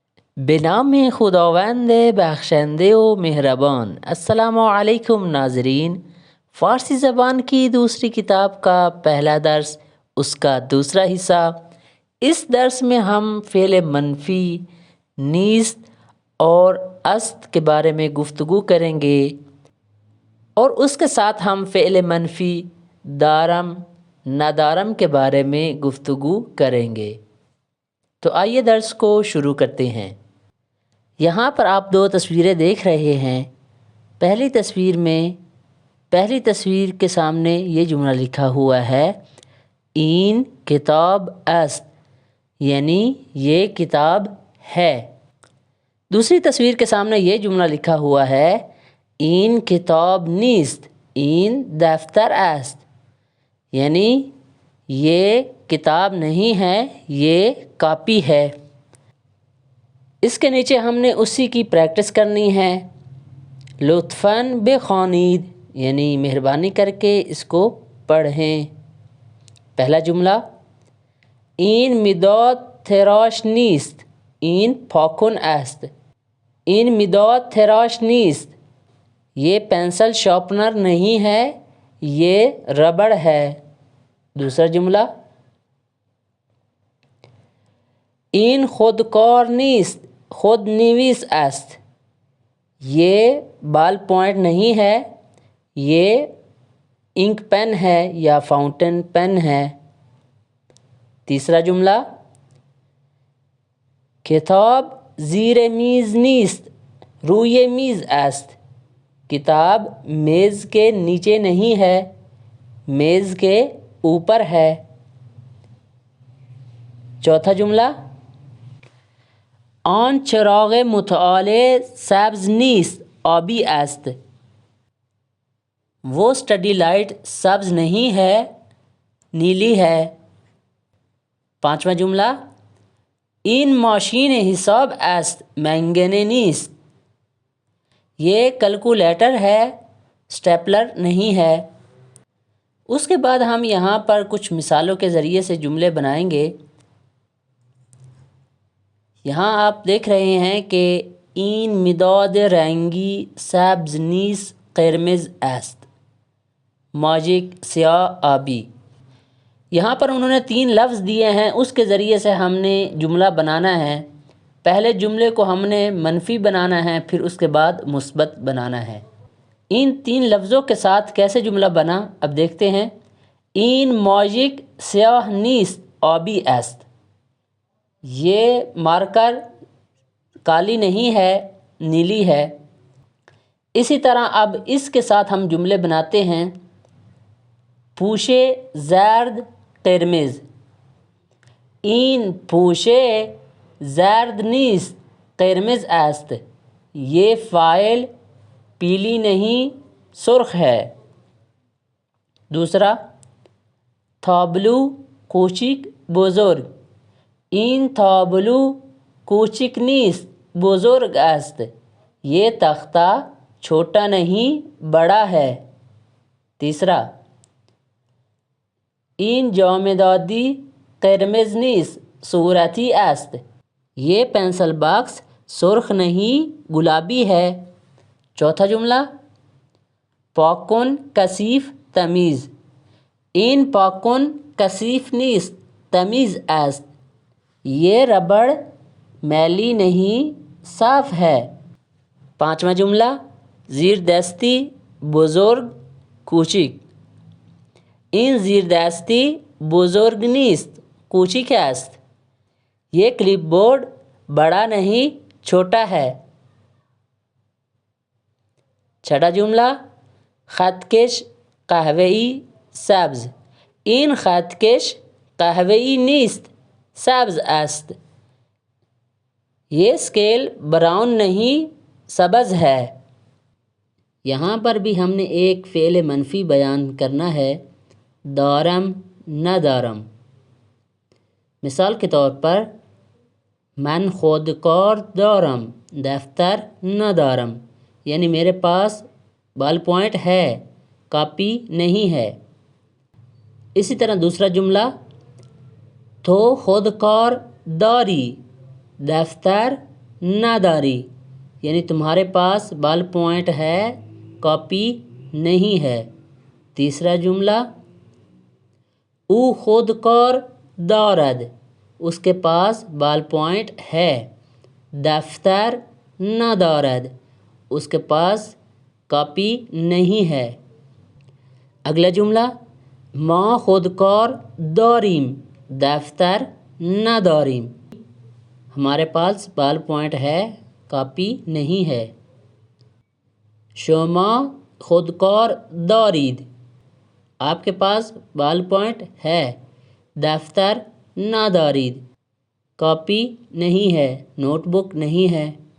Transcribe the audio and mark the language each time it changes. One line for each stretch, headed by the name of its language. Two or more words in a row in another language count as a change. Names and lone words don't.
Persian: بنام خداوند بخشنده و مہربان۔
Urdu: السلام علیکم ناظرین، فارسی زبان کی دوسری کتاب کا پہلا درس، اس کا دوسرا حصہ۔ اس درس میں ہم فعل منفی نیست اور است کے بارے میں گفتگو کریں گے، اور اس کے ساتھ ہم فعل منفی
Persian: دارم ندارم
Urdu: کے بارے میں گفتگو کریں گے۔ تو آئیے درس کو شروع کرتے ہیں۔ یہاں پر آپ دو تصویریں دیکھ رہے ہیں۔ پہلی تصویر کے سامنے یہ جملہ لکھا ہوا ہے،
Persian: این کتاب است،
Urdu: یعنی یہ کتاب ہے۔ دوسری تصویر کے سامنے یہ جملہ لکھا ہوا ہے،
Persian: این کتاب نیست، این دفتر است،
Urdu: یعنی یہ کتاب نہیں ہے، یہ کاپی ہے۔ اس کے نیچے ہم نے اسی کی پریکٹس کرنی ہے۔
Persian: لطفاً بخوانید،
Urdu: یعنی مہربانی کر کے اس کو پڑھیں۔ پہلا جملہ،
Persian: این مداد تراش نیست، این پاکن است۔ این مداد تراش نیست،
Urdu: یہ پینسل شارپنر نہیں ہے، یہ ربڑ ہے۔ دوسرا جملہ،
Persian: این خودکار نیست، خود نویس است،
Urdu: یہ بال پوائنٹ نہیں ہے، یہ انک پین ہے یا فاؤنٹین پین ہے۔ تیسرا جملہ،
Persian: کتاب زیر میز نیست، روی میز است،
Urdu: کتاب میز کے نیچے نہیں ہے، میز کے اوپر ہے۔ چوتھا جملہ،
Persian: آن چراغ مطالعه سبز نیست آبی است،
Urdu: وہ اسٹڈی لائٹ سبز نہیں ہے، نیلی ہے۔ پانچواں جملہ،
Persian: این ماشین حساب است منگنه نیست،
Urdu: یہ کیلکولیٹر ہے، اسٹیپلر نہیں ہے۔ اس کے بعد ہم یہاں پر کچھ مثالوں کے ذریعے سے جملے بنائیں گے۔ یہاں آپ دیکھ رہے ہیں کہ
Persian: این مداد رنگی سبز نیز قرمز است، ماجک سیاہ آبی۔
Urdu: یہاں پر انہوں نے 3 لفظ دیے ہیں، اس کے ذریعے سے ہم نے جملہ بنانا ہے۔ پہلے جملے کو ہم نے منفی بنانا ہے، پھر اس کے بعد مثبت بنانا ہے۔ ان 3 لفظوں کے ساتھ کیسے جملہ بنا، اب دیکھتے ہیں۔
Persian: این ماجک سیاہ نیست آبی است،
Urdu: یہ مارکر کالی نہیں ہے، نیلی ہے۔ اسی طرح اب اس کے ساتھ ہم جملے بناتے ہیں۔
Persian: پوشے زرد قرمز، این پوشے زرد نیست قرمز است،
Urdu: یہ فائل پیلی نہیں سرخ ہے۔ دوسرا،
Persian: تابلو کوچک بزرگ، این تابلو کوچک نیست بزرگ است،
Urdu: یہ تختہ چھوٹا نہیں بڑا ہے۔ تیسرا،
Persian: این جامدادی قرمز نیست صورتی است،
Urdu: یہ پینسل باکس سرخ نہیں گلابی ہے۔ چوتھا جملہ،
Persian: پاکن کثیف تمیز، این پاکن کثیف نیست تمیز است،
Urdu: یہ ربڑ میلی نہیں صاف ہے۔ پانچواں جملہ،
Persian: زیر دستی بزرگ کوچک، این زیر دستی بزرگ نیست کوچک است،
Urdu: یہ کلپ بورڈ بڑا نہیں چھوٹا ہے۔ چھٹا جملہ،
Persian: خط کش قهوه‌ای سبز، این خط کش قهوه‌ای نیست سبز است،
Urdu: یہ اسکیل براؤن نہیں سبز ہے۔ یہاں پر بھی ہم نے ایک فعل منفی بیان کرنا ہے،
Persian: دارم ندارم۔
Urdu: مثال کے طور پر،
Persian: من خودکار دارم دفتر ندارم،
Urdu: یعنی میرے پاس بال پوائنٹ ہے، کاپی نہیں ہے۔ اسی طرح دوسرا جملہ،
Persian: تو خودکار داری دفتر ناداری
Urdu: یعنی تمہارے پاس بال پوائنٹ ہے کاپی نہیں ہے۔ تیسرا جملہ
Persian: او خود کار دارد
Urdu: اس کے پاس بال پوائنٹ ہے۔
Persian: دفتر ندارد
Urdu: اس کے پاس کاپی نہیں ہے۔ اگلا جملہ
Persian: ما خود کار داریم دفتر نداریم
Urdu: ہمارے پاس بال پوائنٹ ہے کاپی نہیں ہے۔
Persian: شما خود کار دارید
Urdu: آپ کے پاس بال پوائنٹ ہے،
Persian: دفتر ندارید
Urdu: کاپی نہیں ہے، نوٹ بک نہیں ہے۔